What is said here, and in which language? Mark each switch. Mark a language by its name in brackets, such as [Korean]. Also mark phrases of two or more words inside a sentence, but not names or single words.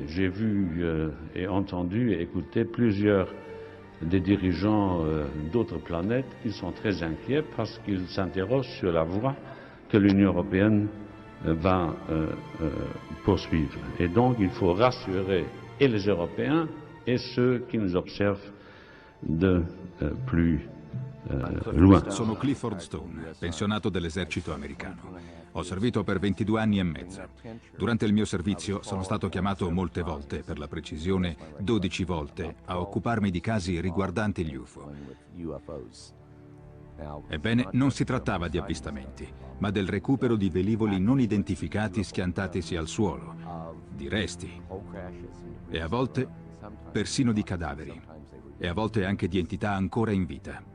[French] J'ai vu et entendu et écouté plusieurs des dirigeants d'autres planètes qui sont très inquiets parce qu'ils s'interrogent sur la voie que l'Union européenne va poursuivre. Et donc il faut rassurer et les Européens et ceux qui nous observent de plus loin. [Italian] Sono Clifford Stone, pensionato dell'esercito americano. Ho servito per 22 anni e mezzo. Durante il mio servizio sono stato chiamato molte volte, per la precisione 12 volte, a occuparmi di casi riguardanti gli UFO. Ebbene, non si trattava di avvistamenti, ma del recupero di velivoli non identificati schiantatisi al suolo, di resti, e a volte persino di cadaveri, e a volte anche di entità ancora in vita.